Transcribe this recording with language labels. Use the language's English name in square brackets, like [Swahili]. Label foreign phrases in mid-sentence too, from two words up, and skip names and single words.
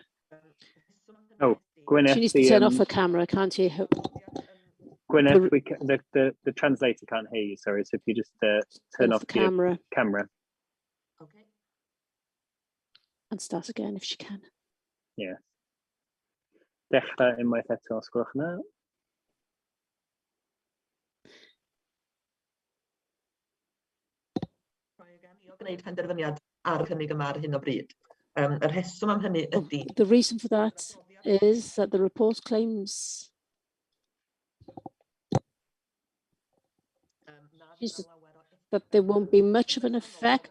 [English] Oh, Gwyneth. She needs to turn off her camera. I can't hear her. Gwyneth, the translator can't hear you. Sorry, so if you just turn off the camera. Okay. And start again if she can. Yeah. [Welsh] Dechrau unwaith eto os gwelwch yn dda. [English] The reason for that is that the report claims that there won't be much of an effect.